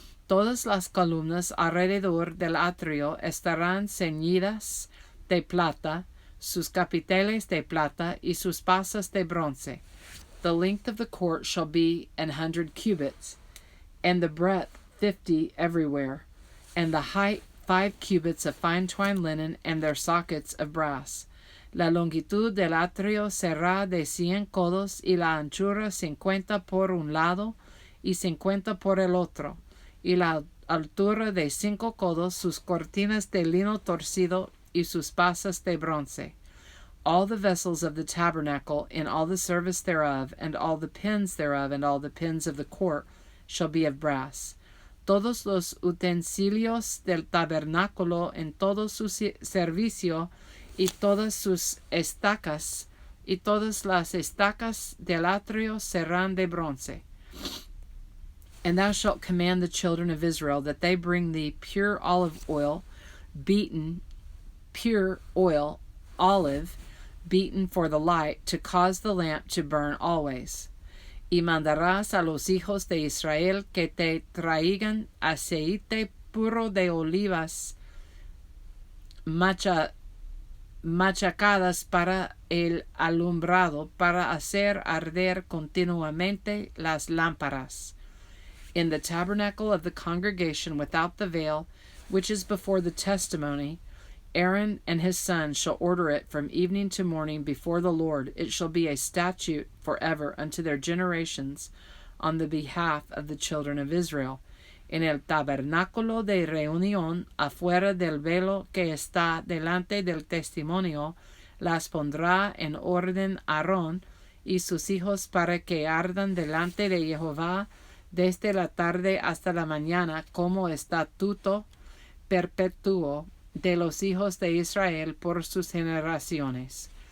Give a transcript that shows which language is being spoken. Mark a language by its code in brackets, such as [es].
[es] Todas las columnas alrededor del atrio estarán ceñidas de plata, sus capiteles de plata y sus basas de bronce. [en] The length of the court shall be 100 cubits, and the breadth 50 everywhere, and the height 5 cubits of fine twined linen, and their sockets of brass. [es] La longitud del atrio será de 100 codos y la anchura 50 por un lado y 50 por el otro, y la altura de 5 codos, sus cortinas de lino torcido y sus basas de bronce. [en] All the vessels of the tabernacle in all the service thereof, and all the pins thereof, and all the pins of the court shall be of brass. [es] Todos los utensilios del tabernáculo en todo su servicio, y todas sus estacas, y todas las estacas del atrio serán de bronce. [en] And thou shalt command the children of Israel that they bring thee pure olive oil, beaten, pure oil, olive, beaten for the light, to cause the lamp to burn always. [es] Y mandarás a los hijos de Israel que te traigan aceite puro de olivas machacadas para el alumbrado, para hacer arder continuamente las lámparas. [en] In the tabernacle of the congregation without the veil, which is before the testimony, Aaron and his sons shall order it from evening to morning before the Lord. It shall be a statute forever unto their generations on the behalf of the children of Israel. [es] En el tabernáculo de reunión, afuera del velo que está delante del testimonio, las pondrá en orden Aarón y sus hijos para que ardan delante de Jehová desde la tarde hasta la mañana como estatuto perpetuo de los hijos de Israel por sus generaciones.